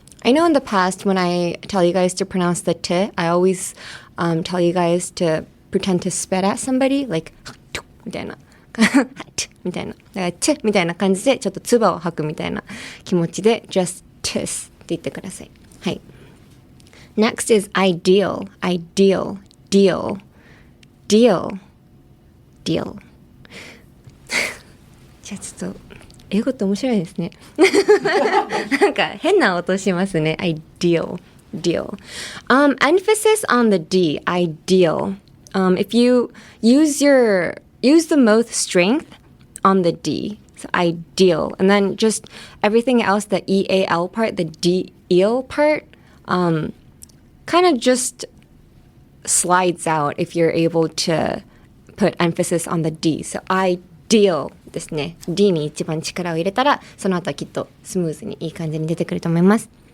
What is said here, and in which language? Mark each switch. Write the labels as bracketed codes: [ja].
[en] I know in the past when I tell you guys to pronounce the t, I always tell you guys to pretend to spit at somebody, like [ja] みたいなみたいな。だからtみたいな感じでちょっと唾を吐くみたいな気持ちで [en] just tis [ja] って言ってください。はい。 [en] Next is ideal, ideal, deal, deal, deal. [ja] じゃあちょっと英語って面白いですね。なんか変な音しますね。 [en] ideal, deal. Emphasis on the D, ideal. If you use the most strength on the D, so ideal. And then just everything else, the EAL part, the DEAL part, kind of just slides out if you're able to put emphasis on the D. So ideal [ja] ですね。 D に一番力を入れたら、その後はきっとスムーズにいい感じに出てくると思います。